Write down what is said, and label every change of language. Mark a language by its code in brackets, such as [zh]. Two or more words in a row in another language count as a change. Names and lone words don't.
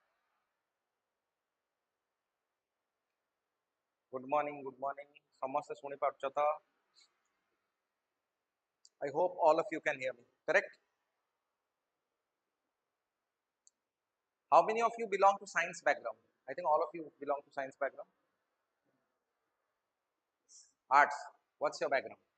[en] Good morning, good morning. [or] ସମସ୍ତେ ଶୁଣି ପାରୁଛ ତ? [en] I hope all of you can hear me. Correct? How many of you belong to science background? I think all of you belong to science background. Arts. What's your background?